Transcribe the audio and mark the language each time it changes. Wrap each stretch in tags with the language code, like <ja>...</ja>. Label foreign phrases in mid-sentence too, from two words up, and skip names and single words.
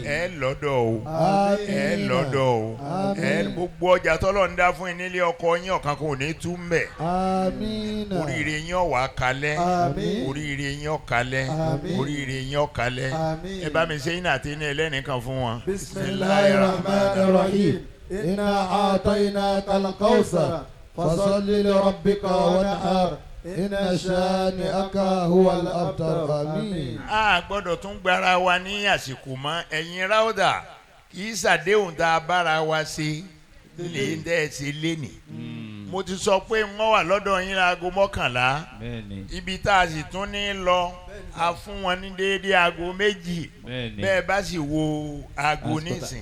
<yo>ẹ lọ́dọ̀ o. àmín. ẹ lọ́dọ̀ o. àmín. gbogbo ọjà tọ́lọ̀ ń dá fún yín nílé ọkọ yín ọ̀kan kò ní tú mbẹ̀. àmín. oríire yín ọ̀wà kalẹ̀. àmín. oríire yín ọ̀kalẹ̀. àmín. oríire yín ọ̀kalẹ̀. àmín. ẹ bá mi ṣe iná àti iná ẹlẹ́nìkan fún wọn.</yo> <ar>بسم الله الرحمن الرحيم. إنا أعطيناك الكوثر فصل لربك وانحر إن شانئك هو الأبتر.</ar> <yo>àmín. a gbọ́dọ̀ tún gbára wa ní àsìkò mọ́ ẹ̀yin Rawda kì í ṣàdéhùn tá a bára wa ṣe lè ń dẹ́ ẹ ṣe léni. mo ti sọ pé wọ́n wà lọ́dọ̀ yín láago 11 ibi tá a sì tún ní lọ a fún wọn ní déédéé aago 2 bẹ́ẹ̀ bá sì wo aago nísìn.</yo>